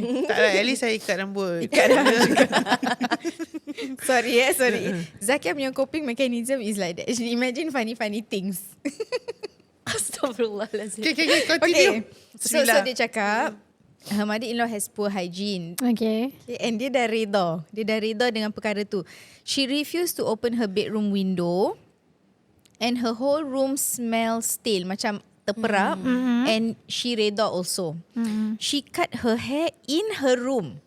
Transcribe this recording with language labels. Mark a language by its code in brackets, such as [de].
[ms] Tak lah, [en] at least [ms] saya ikat rambut. [en] Sorry. Zakia [ms] punya [en] coping mechanism is like that. She imagine funny things. Astaghfirullahalazim. Okay, continue. So [ms] dia cakap [en] her mother-in-law has poor hygiene. Okay. [ms] And dia dah reda dengan perkara tu. [en] She refused to open her bedroom window, and her whole room smells stale, [ms] macam terperap. [en] And she reda also. She cut her hair in her room.